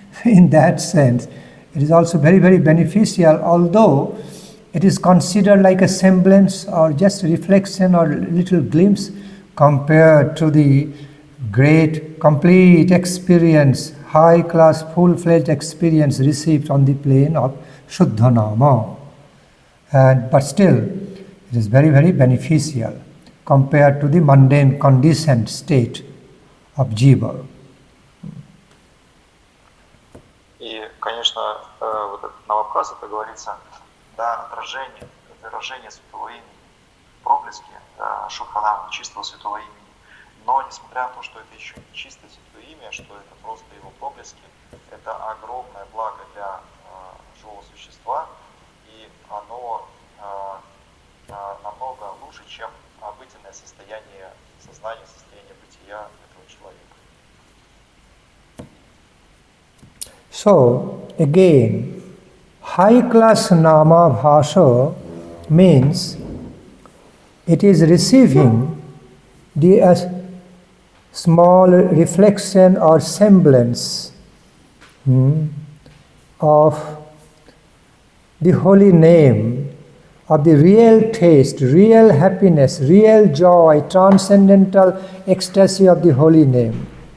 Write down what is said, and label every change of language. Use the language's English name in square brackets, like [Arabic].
[English] In that sense, it is also very, very beneficial, although it is considered like a semblance or just a reflection or little glimpse compared to the great, complete experience, high-class, full-fledged experience received on the plane of Shuddha Nama. But still, it is very, very beneficial compared to the mundane, conditioned state of jiva. [Russian] И, конечно, вот этот Намабхаса, это говорится, да, выражение святого имени, проблески Шудханама, чистого святого имени. Но, несмотря на то, что это еще не чистое святое имя, что это просто его проблески, это огромное благо для живого существа, и оно намного лучше, чем обыденное состояние сознания, состояние бытия этого человека. [English] So, again, high-class namabhasa means it is receiving the small reflection or semblance of the holy name, of the real taste, real happiness, real joy, transcendental ecstasy of the holy name.